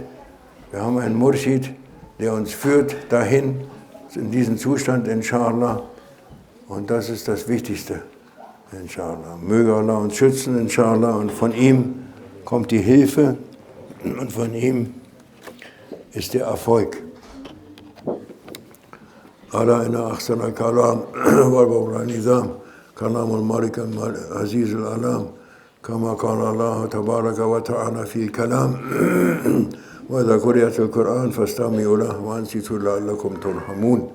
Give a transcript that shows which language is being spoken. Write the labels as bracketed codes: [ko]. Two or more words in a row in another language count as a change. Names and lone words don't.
[de] Wir haben einen Murshid, der uns führt dahin, in diesen Zustand, inshallah. Und das ist das Wichtigste, inshallah. Möge Allah uns schützen, inshallah. Und von ihm kommt die Hilfe und von ihm ist der Erfolg. [ar] ألا إن أحسن الكلام والنظام كلام الملك العزيز العلام كما قال الله تبارك وتعالى في الكلام وإذا قرئ القرآن فاستمعوا له وأنصتوا لعلكم ترحمون.